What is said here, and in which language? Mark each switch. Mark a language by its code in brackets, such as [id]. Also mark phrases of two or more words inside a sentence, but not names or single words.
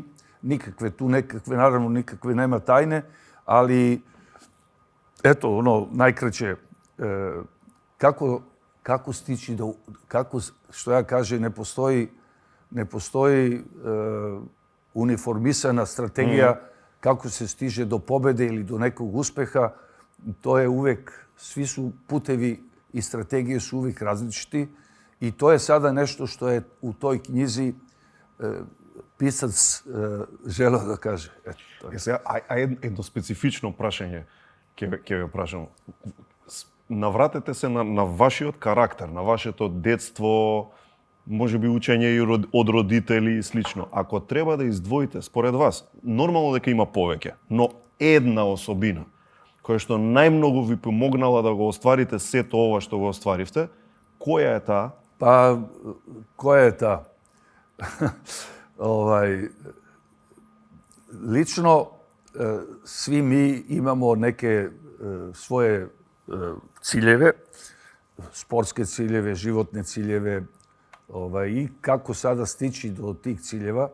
[sr] Naravno, nikakve nema tajne, ali eto, najkraće, kako stići do, što ja kažem, ne postoji uniformisana strategija kako se stiže do pobede ili do nekog uspeha. To je uvek, svi su putevi i strategije su uvek različiti i to je sada nešto što je u toj knjizi pisac želeo da kaže. [mk] Едно специфично прашање ќе ве прашам. Навратете се на вашиот карактер, на вашето детство, може би учење и од родители и слично. Ако треба да издвоите, според вас, нормално дека има повеќе, но една особина која што најмногу ви помогнала да го остварите сето ова што го остваривте, која е таа? Па, која е таа? [sr] Lično, svi mi imamo neke svoje ciljeve, sportske ciljeve, životne ciljeve i kako sada stići do tih ciljeva.